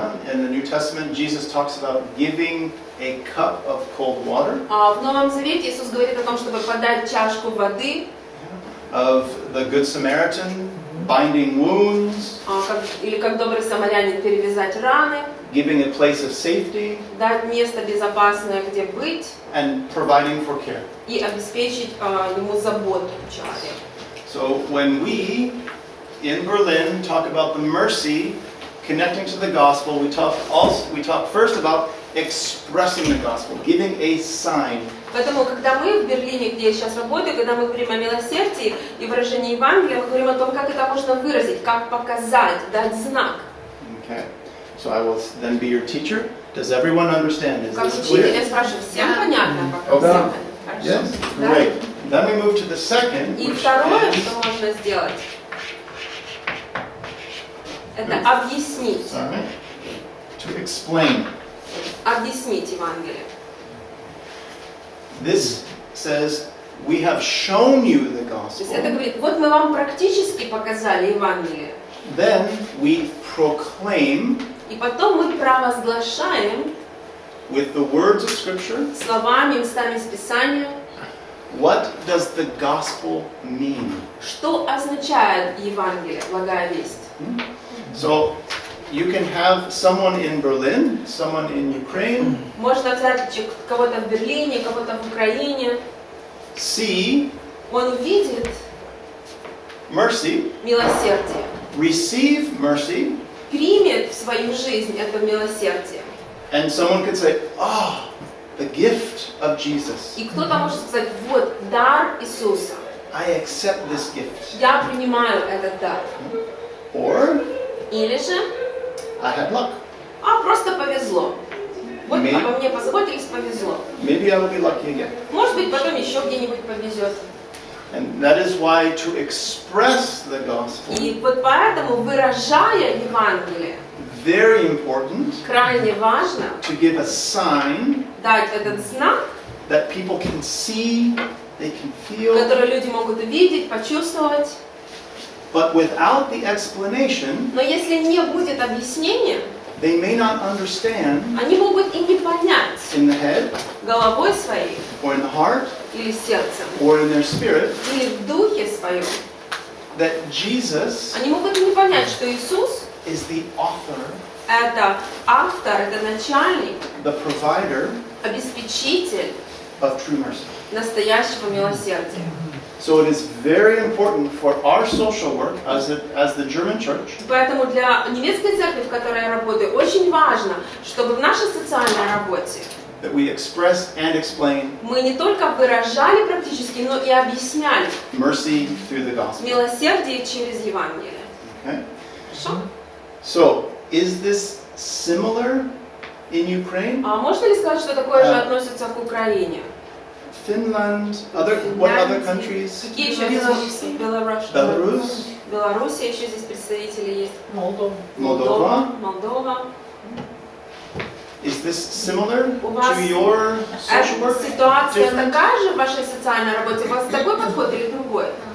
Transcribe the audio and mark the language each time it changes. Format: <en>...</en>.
<en>In the New Testament, Jesus talks about giving a cup of cold water,</en> <ru>В Новом Завете Иисус говорит о том, чтобы подать чашку воды,</ru> <en>of the Good Samaritan binding wounds,</en> <ru>или как добрый самарянин перевязать раны,</ru> <en>giving a place of safety,</en> <ru>дать место безопасное, где быть,</ru> <en>and providing for care.</en> <ru>и обеспечить ему заботу человека.</ru> <en>So when we in Berlin talk about the mercy connecting to the gospel, we talk first about expressing the gospel, giving a sign.</en> <ru>Поэтому, когда мы в Берлине, где я сейчас работаю, когда мы говорим о милосердии и выражении Евангелия, мы говорим о том, как это можно выразить, как показать, дать знак.</ru> <en>Okay. So I will then be your teacher. Does everyone understand? Is</en> <ru>Как</ru> <en>this</en> <ru>учитель,</ru> <en>clear?</en> <ru>я спрашиваю, всем понятно?</ru> <en>Okay.</en> <ru>Всем хорошо?</ru> <en>Yes.</en> <ru>Да?</ru> <en>Great. Then we move to the second,</en> <ru>И</ru> <en>which</en> <ru>второе,</ru> <en>is</en> <ru>что можно сделать, это объяснить.</ru> <en>sorry, to explain.</en> <ru>Объяснить Евангелие.</ru> <en>This says we have shown you the</en> <ru>То есть это</ru> <en>gospel,</en> <ru>говорит, вот мы вам практически показали Евангелие,</ru> <en>then we proclaim</en> <ru>и потом мы провозглашаем</ru> <en>with the words of Scripture,</en> <ru>словами, местами из Писания,</ru> <en>what does the gospel mean?</en> <ru>что означает Евангелие, благая весть.</ru> <en>So you can have someone in Berlin, someone in Ukraine,</en> <ru>Можно взять кого-то в Берлине, кого-то в Украине,</ru> <en>see</en> <ru>он увидит</ru> <en>mercy,</en> <ru>милосердие,</ru> <en>receive mercy,</en> <ru>примет в свою жизнь это милосердие.</ru> <en>and someone could say, oh, the gift of Jesus.</en> <ru>И кто-то может сказать, вот дар Иисуса,</ru> <en>I accept this gift.</en> <ru>я принимаю этот дар.</ru> <en>Or,</en> <ru>Или же,</ru> <en>I had luck.</en> <ru>просто повезло. Вот обо мне позаботились, повезло.</ru> <en>Maybe I will be lucky again.</en> <ru>Может быть, потом еще где-нибудь повезет.</ru> <en>And that is why to express the gospel,</en> <ru>И вот поэтому, выражая Евангелие,</ru> <en>very important</en> <ru>крайне важно</ru> <en>to give a sign</en> <ru>дать этот знак,</ru> <en>that people can see, they can feel,</en> <ru>который люди могут увидеть, почувствовать.</ru> <en>but without the explanation,</en> <ru>Но если не будет объяснения,</ru> <en>they may not understand</en> <ru>они могут и не понять</ru> <en>in the head,</en> <ru>головой своей,</ru> <en>or in the heart,</en> <ru>или сердцем,</ru> <en>or in their spirit,</en> <ru>или в духе своем.</ru> <en>that Jesus</en> <ru>Они могут и не понять, что Иисус</ru> <en>is the author,</en> <ru>– это автор, это начальник,</ru> <en>the provider</en> <ru>обеспечитель</ru> <en>of true mercy.</en> <ru>настоящего милосердия.</ru> <en>So it is very important for our social work as the German church</en> <ru>Поэтому для немецкой церкви, в которой я работаю, очень важно, чтобы в нашей социальной работе</ru> <en>that we express and explain</en> <ru>мы не только выражали практически, но и объясняли</ru> <en>mercy through the gospel.</en> <ru>милосердие через Евангелие.</ru> <en>Okay?</en> <ru>Хорошо?</ru> <en>So, is this similar in Ukraine,</en> <ru>А можно ли сказать, что такое же относится к Украине?</ru> <en>Finland, what other countries?</en> <ru>Какие еще здесь?</ru> <en>Belarus,</en> <ru>Белоруссия, еще здесь представители есть.</ru> <en>Moldova?</en> <ru>Молдова.</ru> <en>Is this similar</en> <ru>У вас</ru> <en>to your social work?</en> <ru>ситуация</ru> <en>Different?</en> <ru>такая же в вашей социальной работе? У вас такой подход или другой?</ru>